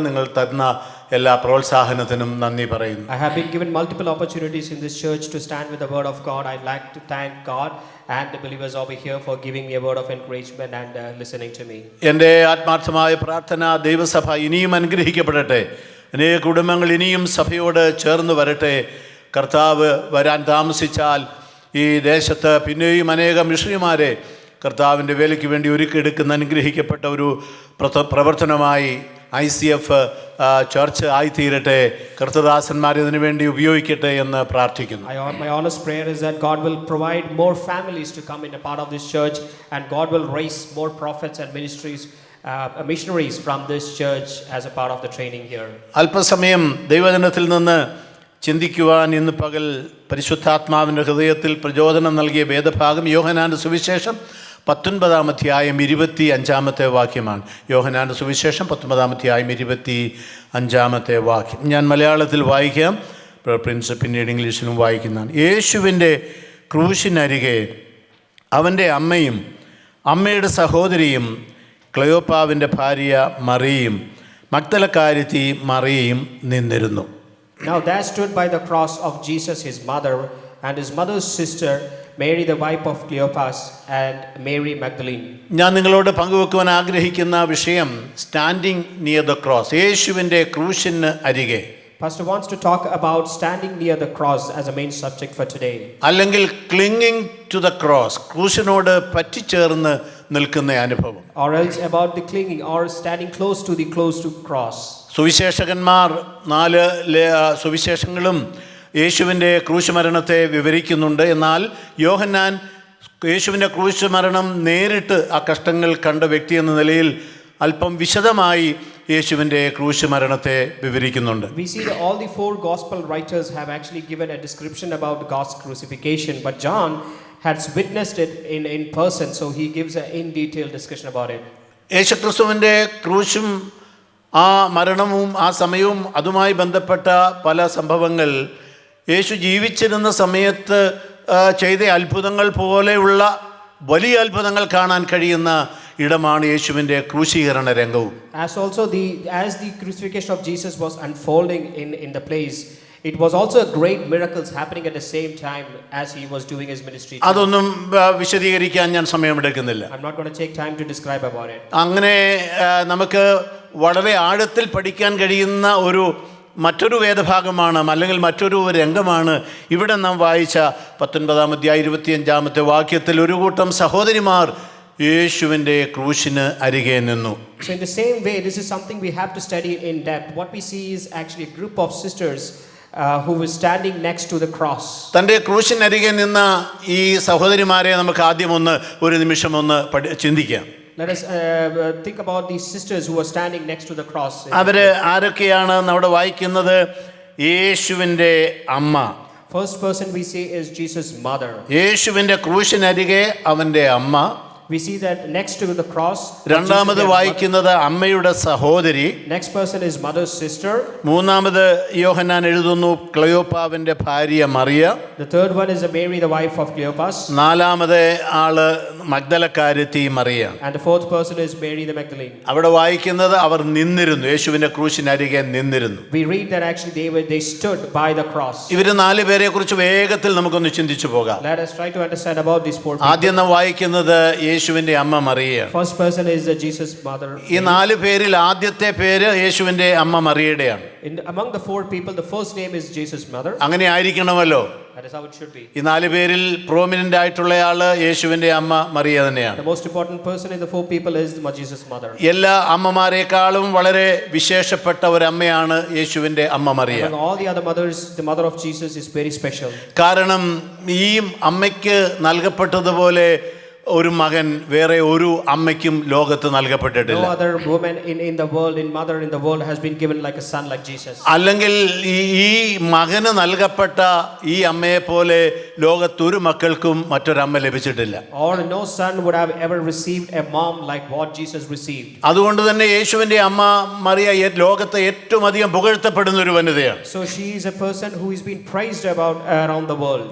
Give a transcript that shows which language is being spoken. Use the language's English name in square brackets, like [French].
[Malayalam] നിങ്ങൾ തന്ന എല്ലാ പ്രോത്സാഹനത്തിനും നന്ദി പറയുന്നു. [English] I have been given multiple opportunities in this church to stand with the word of God. I'd like to thank God and the believers over here for giving me a word of encouragement and listening to me. [Malayalam] എൻ്റെ ആത്മാർത്ഥമായ പ്രാർത്ഥന, ദൈവസഭ ഇനിയും അനുഗ്രഹിക്കപ്പെടട്ടെ. അനേക കുടുംബങ്ങൾ ഇനിയും സഭയോട് ചേർന്ന് വരട്ടെ. കർത്താവ് വരാൻ താമസിച്ചാൽ ഈ ദേശത്ത് പിന്നെയും അനേകം മിഷണറിമാരെ കർത്താവിൻ്റെ വേലയ്ക്ക് വേണ്ടി ഒരുക്കിയെടുക്കുന്ന അനുഗ്രഹിക്കപ്പെട്ട ഒരു പ്രവർത്തനമായി ICF ചർച്ച് ആയിത്തീരട്ടെ. കർത്തദാസന്മാരെ ഇതിനു വേണ്ടി ഉപയോഗിക്കട്ടെ എന്ന് പ്രാർത്ഥിക്കുന്നു. [English] My honest prayer is that God will provide more families to come in a part of this church, and God will raise more prophets and ministries missionaries from this church as a part of the training here. [Malayalam] അല്പസമയം ദൈവജനത്തിൽ നിന്ന് ചിന്തിക്കുവാൻ ഇന്ന് പകൽ പരിശുദ്ധാത്മാവിൻ്റെ ഹൃദയത്തിൽ പ്രചോദനം നൽകിയ വേദഭാഗം യോഹന്നാന്റെ സുവിശേഷം 19 അധ്യായം 25 വാക്യമാണ്. യോഹന്നാന്റെ സുവിശേഷം 19 അധ്യായം 25 വാക്യം. ഞാൻ മലയാളത്തിൽ വായിക്കാം, പ്രിൻസ് പിന്നീട് ഇംഗ്ലീഷിലും വായിക്കുന്നതാണ്. യേശുവിൻ്റെ ക്രൂശിനരികെ അവൻ്റെ അമ്മയും അമ്മയുടെ സഹോദരിയും ക്ലെയോപ്പാവിൻ്റെ ഭാര്യ മറിയയും മഗ്ദലക്കാരത്തി മറിയയും നിന്നിരുന്നു. [English] Now there stood by the cross of Jesus his mother and his mother's sister Mary the wife of Cleopas and Mary Magdalene. [Malayalam] ഞാൻ നിങ്ങളോട് പങ്കുവെക്കുവാൻ ആഗ്രഹിക്കുന്ന വിഷയം [English] standing near the cross, [Malayalam] യേശുവിൻ്റെ ക്രൂശിന് അരികെ. [English] Pastor wants to talk about standing near the cross as a main subject for today. [Malayalam] അല്ലെങ്കിൽ [English] clinging to the cross, [Malayalam] ക്രൂശിനോട് പറ്റിച്ചേർന്ന് നിൽക്കുന്ന അനുഭവം. [English] Or else about the clinging or standing close to cross. [Malayalam] സുവിശേഷകന്മാർ 4 സുവിശേഷങ്ങളും യേശുവിൻ്റെ ക്രൂശുമരണത്തെ വിവരിക്കുന്നുണ്ട്. എന്നാൽ യോഹന്നാൻ യേശുവിൻ്റെ ക്രൂശുമരണം നേരിട്ട് ആ കഷ്ടങ്ങൾ കണ്ട വ്യക്തി എന്ന നിലയിൽ അല്പം വിശദമായി യേശുവിൻ്റെ ക്രൂശുമരണത്തെ വിവരിക്കുന്നുണ്ട്. [English] We see that all the 4 gospel writers have actually given a description about God's crucifixion, but John has witnessed it in person, so he gives an in detail discussion about it. [Malayalam] യേശുക്രിസ്തുവിൻ്റെ ക്രൂശും ആ മരണവും ആ സമയവും അതുമായി ബന്ധപ്പെട്ട പല സംഭവങ്ങൾ യേശു ജീവിച്ചിരുന്ന സമയത്ത് ചെയ്ത അത്ഭുതങ്ങൾ പോലെയുള്ള വലിയ അത്ഭുതങ്ങൾ കാണാൻ കഴിയുന്ന ഇടമാണ് യേശുവിൻ്റെ ക്രൂശീകരണ രംഗവും. [English] As the crucifixion of Jesus was unfolding in the place, it was also a great miracles happening at the same time as he was doing his ministry. [Malayalam] അതൊന്നും വിശദീകരിക്കാൻ ഞാൻ സമയമെടുക്കുന്നില്ല. [English] I'm not going to take time to describe about it. [Malayalam] അങ്ങനെ നമുക്ക് വളരെ ആഴത്തിൽ പഠിക്കാൻ കഴിയുന്ന മറ്റൊരു വേദഭാഗമാണ്, അല്ലെങ്കിൽ മറ്റൊരു രംഗമാണ് ഇവിടെ നാം വായിച്ച 19 അധ്യായം 25 വാക്യത്തിൽ ഒരു കൂട്ടം സഹോദരിമാർ യേശുവിൻ്റെ ക്രൂശിന് അരികെ നിന്നു. [English] So in the same way, this is something we have to study in depth. What we see is actually a group of sisters who were standing next to the cross. [Malayalam] തൻ്റെ ക്രൂശിനരികെ നിന്ന ഈ സഹോദരിമാരെ നമുക്ക് ആദ്യം ഒരു നിമിഷം ചിന്തിക്കാം. [English] Let us think about these sisters who were standing next to the cross. [Malayalam] അവർ ആരൊക്കെയാണ് അവിടെ വായിക്കുന്നത്? യേശുവിൻ്റെ അമ്മ. [English] First person we see is Jesus' mother. [Malayalam] യേശുവിൻ്റെ ക്രൂശിനരികെ അവൻ്റെ അമ്മ. [English] We see that next to the cross. [Malayalam] രണ്ടാമത് വായിക്കുന്നത് അമ്മയുടെ സഹോദരി. [English] Next person is mother's sister. [Malayalam] മൂന്നാമത് യോഹന്നാൻ എഴുതുന്നു ക്ലെയോപ്പാവിൻ്റെ ഭാര്യ Mariya. [English] The third one is Mary the wife of Cleopas. [Malayalam] നാലാമത് ആള് മഗ്ദലക്കാരത്തി Mariya. [English] And the fourth person is Mary the Magdalene. [Malayalam] അവിടെ വായിക്കുന്നത് അവർ നിന്നിരുന്നു, യേശുവിൻ്റെ ക്രൂശിനരികെ നിന്നിരുന്നു. [English] We read that actually they stood by the cross. [Malayalam] ഇവര് 4 പേരെ കുറിച്ച് വേഗത്തിൽ നമുക്കൊന്ന് ചിന്തിച്ചു പോകാം. [English] Let us try to understand about these 4 people. [Malayalam] ആദ്യം നാം വായിക്കുന്നത് യേശുവിൻ്റെ അമ്മ Mariya. [English] First person is Jesus' mother. [Malayalam] ഈ 4 പേരിൽ ആദ്യത്തെ പേര് യേശുവിൻ്റെ അമ്മ മറിയയുടെയാണ്. [English] Among the 4 people, the first name is Jesus' mother. [Malayalam] അങ്ങനെ ആയിരിക്കണമല്ലോ. [English] That is how it should be. [Malayalam] ഈ 4 പേരിൽ പ്രോമിനന്റ് ആയിട്ടുള്ളയാള് യേശുവിൻ്റെ അമ്മ മറിയ തന്നെയാണ്. [English] The most important person in the 4 people is Jesus' mother. [Malayalam] എല്ലാ അമ്മമാരെക്കാളും വളരെ വിശേഷപ്പെട്ട ഒരു അമ്മയാണ് യേശുവിൻ്റെ അമ്മ Mariya. [English] Among all the other mothers, the mother of Jesus is very special. [Malayalam] കാരണം ഈ അമ്മയ്ക്ക് നൽകപ്പെട്ടതുപോലെ ഒരു മകൻ വേറെ ഒരു അമ്മയ്ക്കും ലോകത്ത് നൽകപ്പെട്ടിട്ടില്ല. [English] No other woman in the world has been given like a son like Jesus. [Malayalam] അല്ലെങ്കിൽ ഈ മകന് നൽകപ്പെട്ട ഈ അമ്മയെ പോലെ ലോകത്തൊരു മക്കൾക്കും മറ്റൊരമ്മ ലഭിച്ചിട്ടില്ല. [English] Or no son would have ever received a mom like what Jesus received. [Malayalam] അതുകൊണ്ട് തന്നെ യേശുവിൻ്റെ അമ്മ മറിയ ലോകത്തെ ഏറ്റവും അധികം പുകഴ്ത്തപ്പെടുന്ന ഒരു വനിതയാണ്. [English] So she is a person who is being praised about around the world.